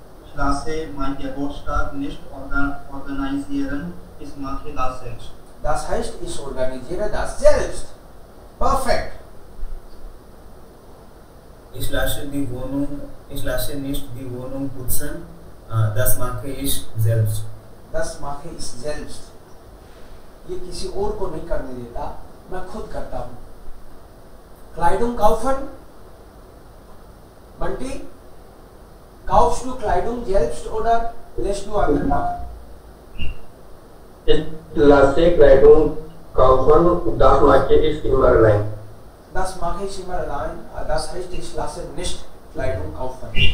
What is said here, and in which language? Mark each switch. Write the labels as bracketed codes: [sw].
[de] Ich lasse mein Geburtstag nicht organisieren, ich mache das selbst. Das heißt, ich organisiere das selbst. Perfekt. Ich lasse nicht die Wohnung putzen, das mache ich selbst. Das mache ich selbst. [hi] ये किसी और को नहीं करने देता, मैं खुद करता हूँ. [de] Kleidung kaufen. Banti, kaufst du Kleidung selbst oder lässt du andere machen? Ich lasse Kleidung kaufen, das mache ich immer allein. Das mache ich immer allein. Das heißt, ich lasse nicht Kleidung kaufen.